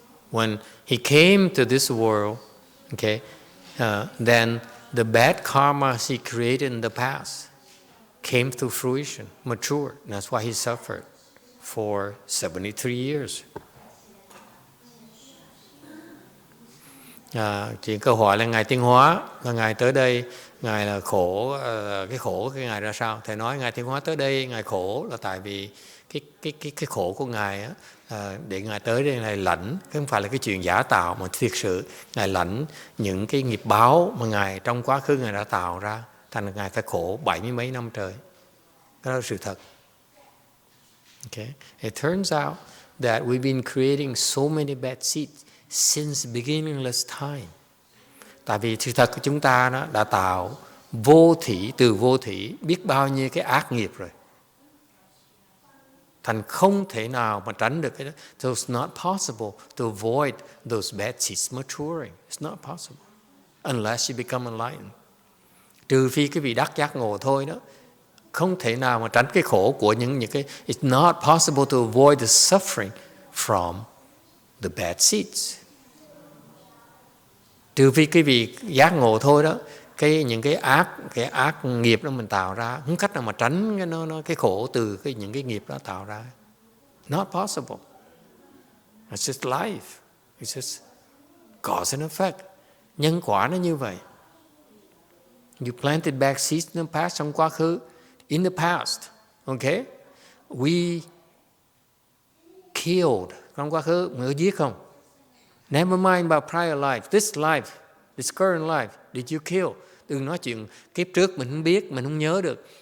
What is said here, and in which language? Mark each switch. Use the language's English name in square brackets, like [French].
[English] When he came to this world, okay, then the bad karma he created in the past came to fruition, matured. That's why he suffered for 73 years. [Vietnamese] Chuyện câu hỏi là Ngài Tiến Hóa, là Ngài tới đây, Ngài là khổ, cái Ngài ra sao? Thầy nói Ngài Tiến Hóa tới đây, Ngài khổ là tại vì cái khổ của Ngài á, để Ngài tới đây Ngài lãnh, không phải là cái chuyện giả tạo mà thiệt sự Ngài lãnh những cái nghiệp báo mà Ngài trong quá khứ Ngài đã tạo ra, thành là Ngài phải khổ 70 mấy năm trời. Đó là sự thật. Okay. [English] It turns out that we've been creating so many bad seeds since beginningless time. [Vietnamese] Tại vì sự thật của chúng ta đó đã tạo từ vô thỉ biết bao nhiêu cái ác nghiệp rồi. Thành không thể nào mà tránh được cái đó. [English] So it's not possible to avoid those bad seeds maturing. It's not possible. Unless you become enlightened. [Vietnamese] Trừ phi cái vị đắc giác ngộ thôi đó. Không thể nào mà tránh cái khổ của những cái. [English] It's not possible to avoid the suffering from the bad seeds. [Vietnamese] Trừ phi cái vị giác ngộ thôi đó. Những cái ác nghiệp đó mình tạo ra, không cách nào mà tránh cái khổ từ những cái nghiệp đó tạo ra. [English] Not possible. It's just life. It's just cause and effect. [Vietnamese] Nhân quả nó như vậy. [English] You planted bad seeds in the past, [Vietnamese] trong quá khứ. [English] In the past, okay? We killed. [Vietnamese] Trong quá khứ, người giết không? [English] Never mind about prior life, this current life. Did you kill? [Vietnamese] Đừng nói chuyện kiếp trước mình không biết, mình không nhớ được.